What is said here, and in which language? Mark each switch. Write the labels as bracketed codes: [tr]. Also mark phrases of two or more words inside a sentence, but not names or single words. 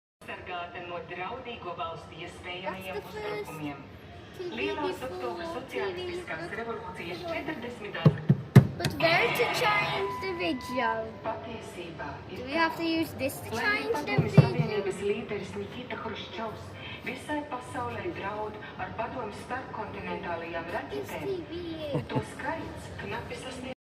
[lv] pasargāta no draudīgo valstu iespējamajiem uzbrukumiem. Lielās oktobra sociālistiskās revolūcijas 40. [en] But where to change the video? [lv] Patiesībā [en] Do we have to use this to change the [lv] Padomju [en] video? [lv] Savienības līderis Nikita Hruščovs visai pasaulē draud ar padomju starpkontinentālajām raķetēm, un to skaits knapi sasniedz.